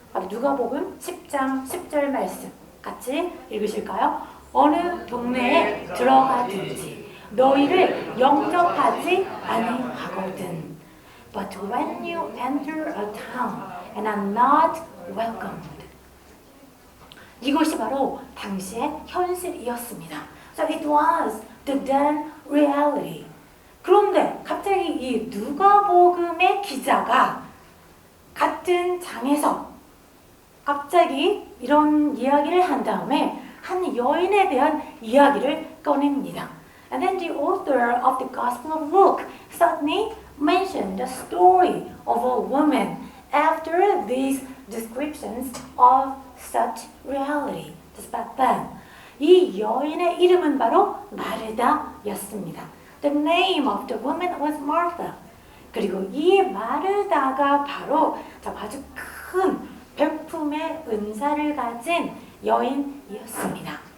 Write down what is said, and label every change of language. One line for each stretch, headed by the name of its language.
Korean: 누가복음 10장 10절 말씀 같이 읽으실까요? 어느 동네에 들어가든지 너희를 영접하지 아니하거든.
English: But when you enter a town and are not welcomed.
Korean: 이것이 바로 당시의 현실이었습니다.
English: So it was the then reality.
Korean: 그런데 갑자기 이 누가복음의 기자가 같은 장에서 갑자기 이런 이야기를 한 다음에 한 여인에 대한 이야기를 꺼냅니다.
English: And then the author of the Gospel of Luke suddenly mentioned the story of a woman after these descriptions of such reality. Just back then.
Korean: 이 여인의 이름은 바로 마르다였습니다.
English: The name of the woman was Martha.
Korean: 그리고 이 마르다가 바로 아주 큰 백품의 은사를 가진 여인이었습니다.